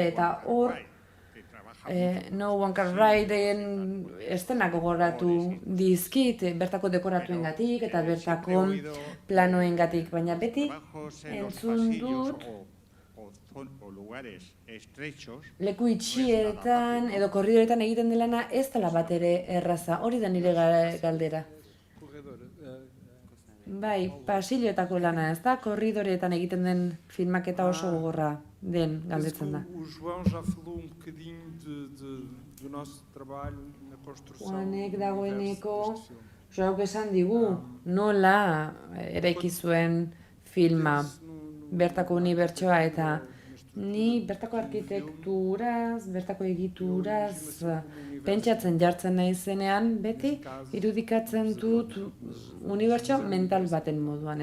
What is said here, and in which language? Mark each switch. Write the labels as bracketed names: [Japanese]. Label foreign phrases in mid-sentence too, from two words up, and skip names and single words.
[Basque] Eta hor No One Can Ride-en estenak gogoratu dizkit bertako dekoratuengatik eta bertako planoengatik, baina beti entzun dut leku itxietan edo korridoretan egiten delana ez dela bat ere erraza, hori da nire galdera. Bai, pasilloetako lana ez da, korridoretan egiten den filmaketa oso gogorra den galdetzen da. [Portuguese] O João já falou bocadinho do nosso trabalho na construção. [Basque] Juanek dagoeneko, Joauk esan digu, nola eraiki zuen filma, bertako unibertsoa eta ni bertako arkitekturaz, bertako egituraz, pentsatzen jartzen naizenean, beti irudikatzen dut unibertso mental baten moduan.